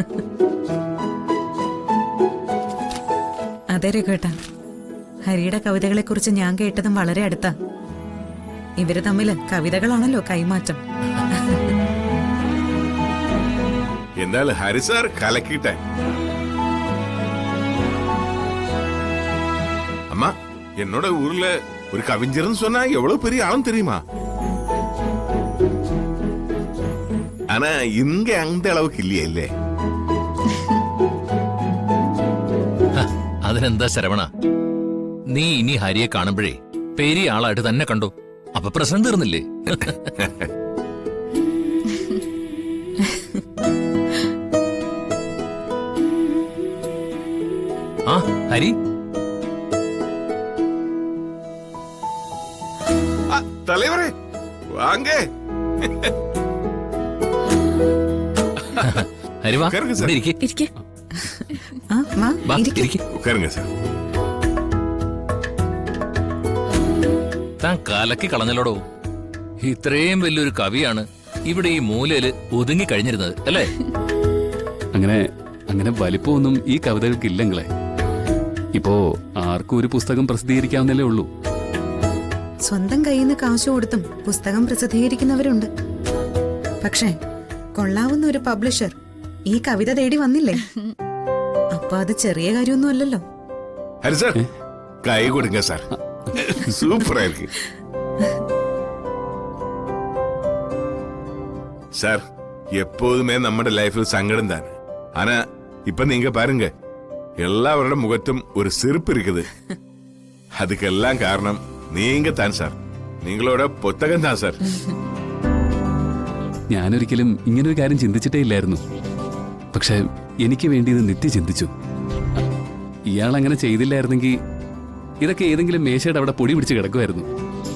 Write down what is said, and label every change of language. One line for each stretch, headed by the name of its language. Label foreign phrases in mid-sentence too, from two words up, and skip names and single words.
Malayalam: അതെ രഘുവേട്ട, ഹരിയുടെ കവിതകളെ കുറിച്ച് ഞാൻ കേട്ടതും വളരെ അടുത്താ. ഇവര് തമ്മില് കവിതകളാണല്ലോ കൈമാറ്റം. എന്തായാലും ഹരി സാർ കലക്കിട്ടെ.
Tamil: அம்மா, என்னோட ஊர்ல ஒரு கவிஞர்னு சொன்னா எவ்வளவு பெரிய ஆளும் தெரியுமா? ஆனா இங்க அந்த அளவுக்கு இல்லையே இல்லே.
Malayalam: അതിനെന്താ ശരവണ, നീ ഇനി ഹരിയെ കാണുമ്പോഴേ പെരിയ ആളായിട്ട് തന്നെ കണ്ടോ, അപ്പൊ പ്രശ്നം തീർന്നില്ലേ? ആ ഹരി,
Tamil: தலைவரே வாங்க.
Malayalam: ഹരി വാ,
Tamil: ഉட்காருங்க சார்.
Malayalam: ഇവിടെ ഇരിക്ക്. ഇരിക്കെ. ആ മാ വാ, ഇരിക്ക്. ഇരിക്ക്.
Tamil: உட்காருங்க சார்.
Malayalam: താൻ കലക്കി കളഞ്ഞല്ലോടോ. ഇത്രയും വലിയൊരു കവിയാണ് ഇവിടെ ഈ മൂലയില് ഒതുങ്ങി കഴിഞ്ഞിരുന്നത് അല്ലേ? അങ്ങനെ വലിപ്പമൊന്നും ഈ കവിതകൾക്കില്ലെങ്കിലേ. ഇപ്പോ ആർക്കും ഒരു പുസ്തകം പ്രസിദ്ധീകരിക്കാവുന്നല്ലേ ഉള്ളൂ. സ്വന്തം കയ്യിൽ നിന്ന് കാശ് കൊടുത്തും പുസ്തകം പ്രസിദ്ധീകരിക്കുന്നവരുണ്ട്. പക്ഷേ കൊള്ളാവുന്ന ഒരു പബ്ലിഷർ ഈ കവിത തേടി വന്നില്ലേ? അപ്പൊ അത് ചെറിയ കാര്യമൊന്നും അല്ലല്ലോ.
Tamil: ஹரி சார் கை கொடுங்க சார். சூப்பரா இருக்கு சார். எப்போதுமே நம்ம லைஃப்ல சங்கடம் தான். ஆனா இப்ப நீங்க பாருங்க, எல்லாரோட முகத்தும் ஒரு சிரிப்பு இருக்குது. அதுக்கெல்லாம் காரணம் நீங்க தான் சார்.
Malayalam: നിങ്ങളോட പുസ്തകം താ സാർ. ഞാനൊരിക്കലും ഇങ്ങനൊരു കാര്യം ചിന്തിച്ചിട്ടേ ഇല്ലായിരുന്നു. പക്ഷെ എനിക്ക് വേണ്ടി ഇത് നിത്യ ചിന്തിച്ചു. ഇയാൾ അങ്ങനെ ചെയ്തില്ലായിരുന്നെങ്കിൽ ഇതൊക്കെ ഏതെങ്കിലും മേശയുടെ അവിടെ പൊടി പിടിച്ച് കിടക്കുമായിരുന്നു.